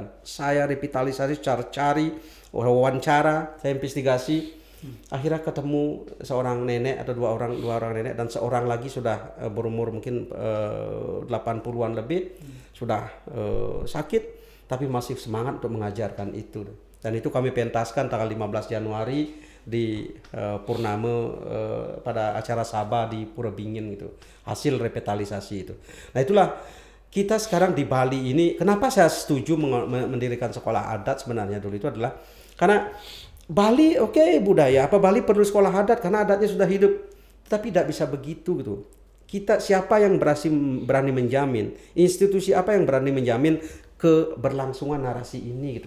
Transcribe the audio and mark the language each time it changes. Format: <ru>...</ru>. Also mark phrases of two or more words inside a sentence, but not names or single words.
<id>Saya revitalisasi, cari wawancara, saya investigasi. Akhirnya ketemu seorang nenek atau dua orang nenek dan seorang lagi sudah berumur mungkin 80-an lebih, sudah sakit tapi masih semangat untuk mengajarkan itu. Dan itu kami pentaskan tanggal 15 Januari di Purnama pada acara Sabah di Pura Bingin gitu. Hasil revitalisasi itu. Nah itulah kita sekarang di Bali ini, kenapa saya setuju mendirikan sekolah adat sebenarnya dulu itu adalah karena Bali budaya, Bali perlu sekolah adat karena adatnya sudah hidup. Tapi tidak bisa begitu gitu. Siapa yang berani menjamin, institusi apa yang berani menjamin keberlangsungan narasi ini gitu.</id>